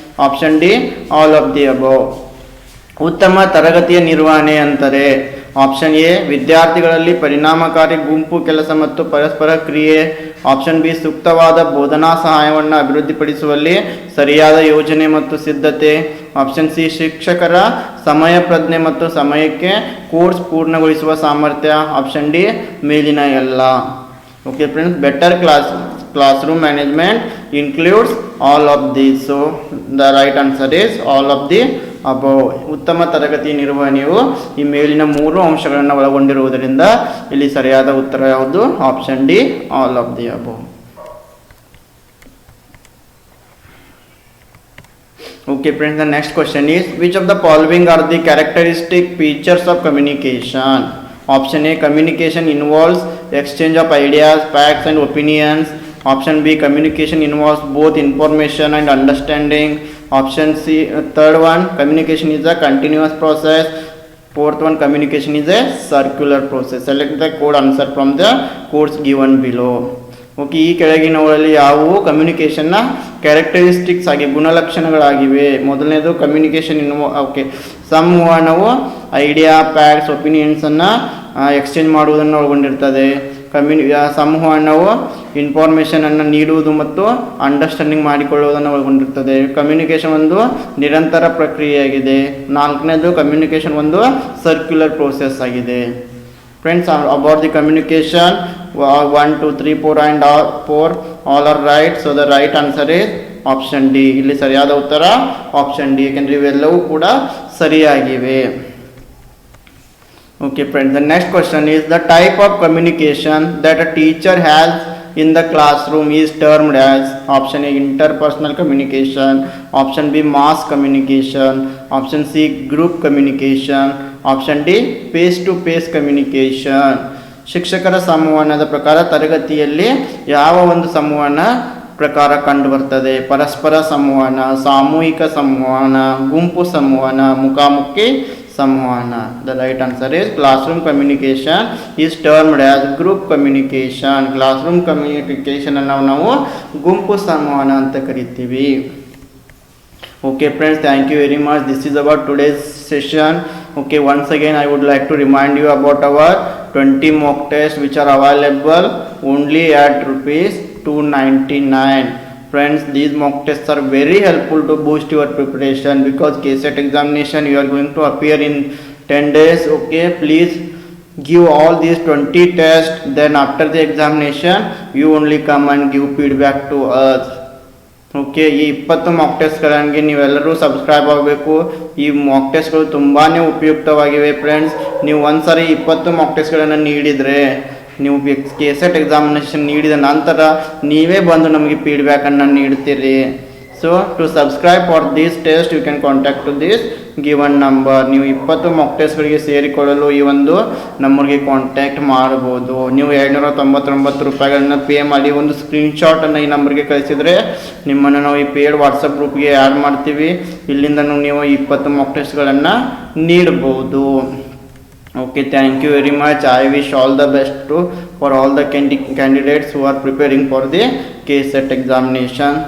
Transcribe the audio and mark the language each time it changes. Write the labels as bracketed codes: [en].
[en] Option D, all of the above. [kn] ಉತ್ತಮ ತರಗತಿಯ ನಿರ್ವಹಣೆ ಅಂತಾರೆ ಆಪ್ಷನ್ ಎ ವಿದ್ಯಾರ್ಥಿಗಳಲ್ಲಿ ಪರಿಣಾಮಕಾರಿ ಗುಂಪು ಕೆಲಸ ಮತ್ತು ಪರಸ್ಪರ ಕ್ರಿಯೆ. ಆಪ್ಷನ್ ಬಿ ಸೂಕ್ತವಾದ ಬೋಧನಾ ಸಹಾಯವನ್ನು ಅಭಿವೃದ್ಧಿಪಡಿಸುವಲ್ಲಿ ಸರಿಯಾದ ಯೋಜನೆ ಮತ್ತು ಸಿದ್ಧತೆ. ಆಪ್ಷನ್ ಸಿ ಶಿಕ್ಷಕರ ಸಮಯ ಪ್ರಜ್ಞೆ ಮತ್ತು ಸಮಯಕ್ಕೆ ಕೋರ್ಸ್ ಪೂರ್ಣಗೊಳಿಸುವ ಸಾಮರ್ಥ್ಯ. ಆಪ್ಷನ್ ಡಿ ಮೇಲಿನ ಎಲ್ಲ. [en] Okay friends, better classroom management includes all of these. So the right answer is all of the above. [kn] ಉತ್ತಮ ತರಗತಿ ನಿರ್ವಹಣೆಯು ಈ ಮೇಲಿನ 3 ಅಂಶಗಳನ್ನು ಒಳಗೊಂಡಿರುವುದರಿಂದ ಇಲ್ಲಿ ಸರಿಯಾದ ಉತ್ತರ ಯಾವುದು? [en] Option D, all of the above. Okay friends, the next question is, which of the following are the characteristic features of communication? Option A, communication involves exchange of ideas, facts and opinions. Option B, communication involves both information and understanding. Option C, third one, communication is a continuous process. Fourth one, communication is a circular process. Select the code answer from the codes given below. [kn] Okay, ಈ ಕೆಳಗಿನವುಗಳಲ್ಲಿ ಯಾವುವು ಕಮ್ಯುನಿಕೇಷನ್ನ characteristics ಆಗಿ ಗುಣಲಕ್ಷಣಗಳಾಗಿವೆ? ಮೊದಲನೇದು communication ಸಂವಹನವು idea, facts, ಒಪಿನಿಯನ್ಸನ್ನು exchange ಮಾಡುವುದನ್ನು ಒಳಗೊಂಡಿರ್ತದೆ. ಸಂವಹನವು ಇನ್ಫಾರ್ಮೇಷನನ್ನು ನೀಡುವುದು ಮತ್ತು ಅಂಡರ್ಸ್ಟ್ಯಾಂಡಿಂಗ್ ಮಾಡಿಕೊಳ್ಳುವುದನ್ನು ಒಳಗೊಂಡಿರ್ತದೆ. ಕಮ್ಯುನಿಕೇಷನ್ ಒಂದು ನಿರಂತರ ಪ್ರಕ್ರಿಯೆಯಾಗಿದೆ. ನಾಲ್ಕನೇದು ಕಮ್ಯುನಿಕೇಷನ್ ಒಂದು ಸರ್ಕ್ಯುಲರ್ ಪ್ರೋಸೆಸ್ ಆಗಿದೆ. [en] Friends, about the communication 1, 2, 3, 4 and 4 all are right. So the right answer is option D. [kn] ಇಲ್ಲಿ ಸರಿಯಾದ ಉತ್ತರ ಆಪ್ಷನ್ ಡಿ, ಯಾಕೆಂದರೆ ಇವೆಲ್ಲವೂ ಕೂಡ ಸರಿಯಾಗಿವೆ. [en] Okay friends, the next question is, the type of communication that a teacher has in the classroom is termed as? Option A, interpersonal communication. Option B, mass communication. Option C, group communication. Option D, face to face communication. [kn] ಶಿಕ್ಷಕರ ಸಂವಹನದ ಪ್ರಕಾರ ತರಗತಿಯಲ್ಲಿ ಯಾವ ಒಂದು ಸಂವಹನ ಪ್ರಕಾರ ಕಂಡು ಬರ್ತದೆ? ಪರಸ್ಪರ ಸಂವಹನ, ಸಾಮೂಹಿಕ ಸಂವಹನ, ಗುಂಪು ಸಂವಹನ, ಮುಖಾಮುಖಿ ಸಂವಹನ. [en] The right answer is classroom communication is termed as group communication. [kn] Classroom communication ಅನ್ನು ನಾವು ಗುಂಪು ಸಂವಹನ ಅಂತ ಕರಿತೀವಿ. [en] Okay friends, thank you very much. This is about today's session. Okay, once again I would like to remind you about our 20 mock tests which are available only at rupees 299. Friends, these mock tests are very helpful to boost your preparation, because KCET examination you are going to appear in 10 days. Okay, please give all these 20 tests, then after the examination you only come and give feedback to us. [kn] Okay, ಈ 20 Mach ಟೆಸ್ಟ್ಗಳಿಗೆ ನೀವೆಲ್ಲರೂ subscribe ಆಗಬೇಕು. ಈ Mach ಟೆಸ್ಟ್ಗಳು ತುಂಬಾ ಉಪಯುಕ್ತವಾಗಿವೆ friends. ನೀವು ಒಂದು ಸಾರಿ 20 Mach ಟೆಸ್ಟ್ಗಳನ್ನು ನೀಡಿದರೆ, ನೀವು KCET ಎಕ್ಸಾಮಿನೇಷನ್ ನೀಡಿದ ನಂತರ ನೀವೇ ಬಂದು ನಮಗೆ ಫೀಡ್ಬ್ಯಾಕನ್ನು ನೀಡ್ತೀರಿ. [en] So to subscribe for this test you can contact to this given number. [kn] ನೀವು 20 ಮಾಕ್ ಟೆಸ್ಟ್ಗಳಿಗೆ ಸೇರಿಕೊಳ್ಳಲು ಈ ಒಂದು ನಂಬರ್ಗೆ ಕಾಂಟ್ಯಾಕ್ಟ್ ಮಾಡ್ಬೋದು. ನೀವು 299 ರೂಪಾಯಿಗಳನ್ನು ಪೇ ಮಾಡಿ ಒಂದು ಸ್ಕ್ರೀನ್ಶಾಟನ್ನು ಈ ನಂಬರ್ಗೆ ಕಳಿಸಿದರೆ ನಿಮ್ಮನ್ನು ನಾವು ಈ ಪೇಡ್ ವಾಟ್ಸಪ್ ಗ್ರೂಪ್ಗೆ ಆ್ಯಡ್ ಮಾಡ್ತೀವಿ. ಇಲ್ಲಿಂದ ನೀವು 20 Mach ಟೆಸ್ಟ್ಗಳನ್ನು ನೀಡ್ಬೋದು. [en] Okay, thank you very much. I wish all the best for all the candidates who are preparing for the KCET examination.